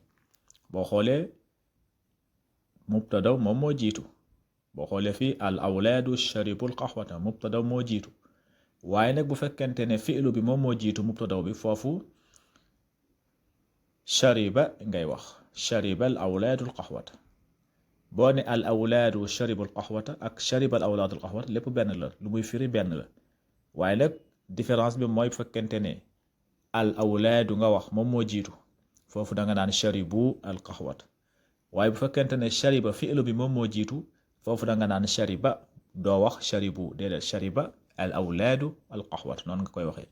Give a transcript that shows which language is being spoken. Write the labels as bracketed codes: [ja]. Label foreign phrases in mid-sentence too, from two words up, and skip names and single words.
[wo] boo xoolee mubtada moom moo jiitu, boo xoolee fii [ar] الأولاد شربوا القهوة [wo] mubtada moo jiitu. waaye nag bu fekkente ne fi'lu bi moom moo jiitu mubtada bi, foofu shariba ngay wax [ar] شرب الأولاد القهوة. [wo] boo ne [ar] الأولاد شربوا القهوة [wo] ak [ar] شرب الأولاد القهوة [wo] lépp benn la, lu muy firi benn la. waaye nag différence bi mooy bu fekkente ne al awlaadu nga wax moom moo jiitu, foofu da nga naan [ar] شربوا القهوة. [wo] waaye bu fekkente ne shariba fi'lu bi moom moo jiitu, foofu da nga naan shariba doo wax sharibu déedéet [ar] شرب الأولاد القهوة [wo] noonu nga koy waxee.